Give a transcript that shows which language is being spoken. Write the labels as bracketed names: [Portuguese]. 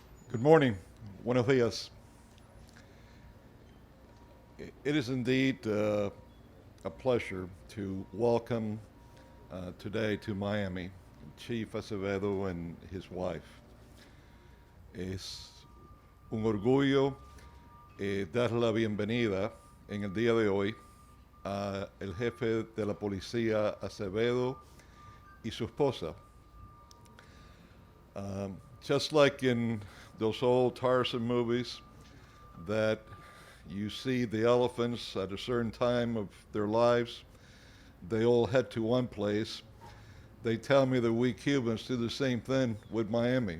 [English] Good morning. [Spanish] Buenos días. [English] It is indeed a pleasure to welcome today to Miami Chief Acevedo and his wife. [Spanish] Es un orgullo dar la bienvenida en el día de hoy a el jefe de la policía Acevedo y su esposa. [English] Just like in those old Tarzan movies that you see the elephants at a certain time of their lives, they all head to one place. They tell me that we Cubans do the same thing with Miami.